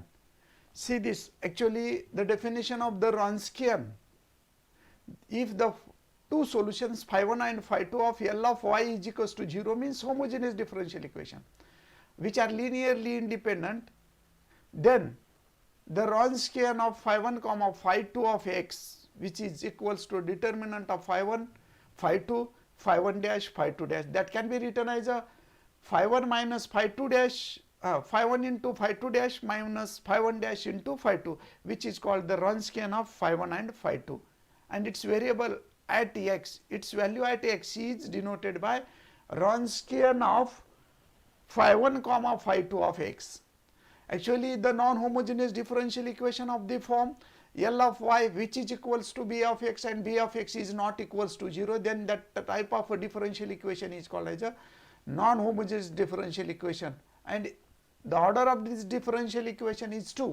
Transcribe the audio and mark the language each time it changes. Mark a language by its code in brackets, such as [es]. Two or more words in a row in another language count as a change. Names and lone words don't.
[en] See this, actually the definition of the Wronskian, if the two solutions phi 1 and phi 2 of L of y is equals to 0 means homogeneous differential equation, which are linearly independent, then the Wronskian of phi 1 comma phi 2 of x, which is equals to determinant of phi 1, phi 2, phi 1 dash, phi 2 dash, that can be written as a phi 1 minus phi 2 dash, phi 1 into phi 2 dash minus phi 1 dash into phi 2, which is called the Wronskian of phi 1 and phi 2, and its variable at x, its value at x is denoted by Wronskian of phi 1 comma phi 2 of x. Actually, the non-homogeneous differential equation of the form L of y, which is equals to b of x and b of x is not equals to 0, then that type of a differential equation is called as a non-homogeneous differential equation, and the order of this differential equation is 2.